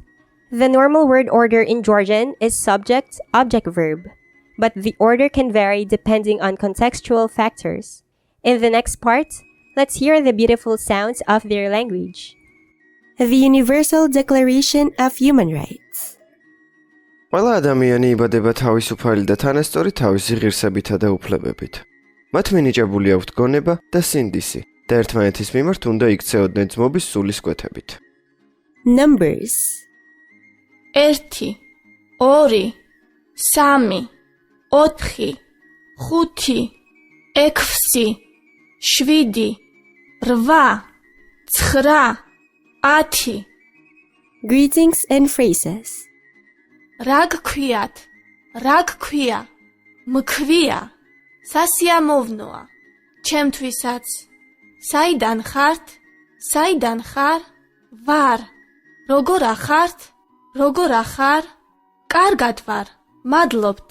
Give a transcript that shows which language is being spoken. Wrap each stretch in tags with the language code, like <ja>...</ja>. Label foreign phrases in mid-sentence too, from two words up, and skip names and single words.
<en>The normal word order in Georgian is subject, object, verb, but the order can vary depending on contextual factors. In the next part, let's hear the beautiful sounds of their language. The Universal Declaration of Human Rights.</en> <ka>ყველა ადამიანი იბადება თავისუფალი და თანასწორი თავისი ღირსებითა და უფლებებით. მათ მინიჭებული აქვთ გონება და სინდისი და ერთმანეთის მიმართ უნდა იქცეოდნენ ძმობის სულის კვეთებით.</ka> <en>Numbers 1 2 3 4 5 6 7 8 9 10 Greetings and phrases.</en> <ka>რა გქვია, მქვია, სასიამოვნოა, ჩემთვისაც. საიდან ხარ, ვარ, როგორ ახარ, კარგად ვარ, მადლობთ.</ka>